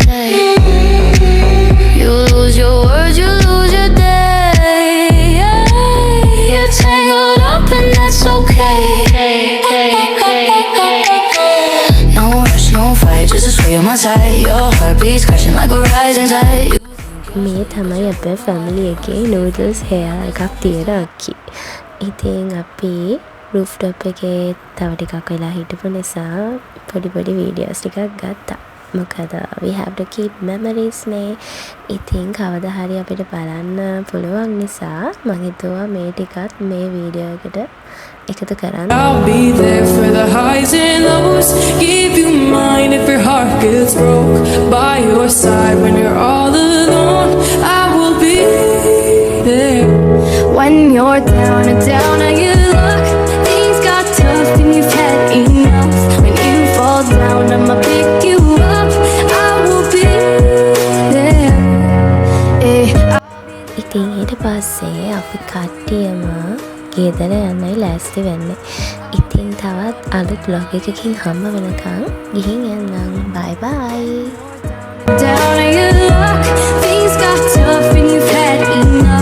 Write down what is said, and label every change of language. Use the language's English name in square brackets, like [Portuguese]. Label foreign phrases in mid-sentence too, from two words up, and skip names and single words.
[English] You lose your words, you lose your day. You're tangled up and that's okay. No rush, no fight, just a sway on my side. Your heartbeat's crashing like a rising tide. [Sinhala] මේ තමයි අපේ ෆැමිලි එකේ [English] noodles hair [Sinhala] එකක් තියෙන අක්කි. ඉතින් අපි [English] roof top [Sinhala] එකේ තව ටිකක් වෙලා හිටපු නිසා පොඩි වීඩියෝස් ටිකක් ගත්තා. මොකද [English] we have to keep memories [Sinhala] නේ. ඉතින් කවදා හරි අපිට බලන්න පුළුවන් නිසා මම හිතුවා මේ ටිකත් මේ වීඩියෝ එකට එකතු කරන්න. [English] I'll be there for the highs and lows. Give you mine if your heart gets broke. By your side when you're all alone. I will be there When you're down and you look, things got tough and you've had enough. When you fall down, I'ma pick you up. I will be there. [Sinhala] ඉතින් ඊට පස්සේ අපි කට්ටියම ගෙදර යන්නයි ලෑස්ති වෙන්නේ. ඉතින් තවත් අලුත් vlog එකකින් හම්බ වෙනකන් ගිහින් එන්නම්. [English] bye bye. Down and you look, things got tough and you've had enough.